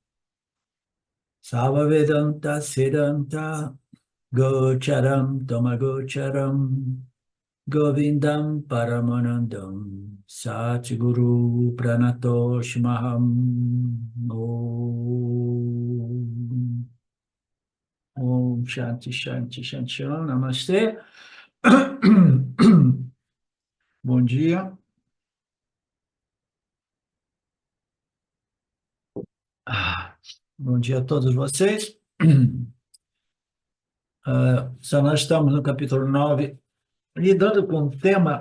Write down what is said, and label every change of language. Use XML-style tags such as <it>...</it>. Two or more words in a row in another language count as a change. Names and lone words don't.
<sa>सर्ववेदान्त सिद्धान्त गोचरं तमगोचरं गोविन्दं परमानन्दं सद्गुरु प्रणतोऽस्म्यहम् ॐ ॐ शान्ति शान्ति शान्ति ॐ नमस्ते.</sa> <pt>Bom dia. Bom dia a todos vocês. Só nós estamos no capítulo 9, lidando com um tema.</pt>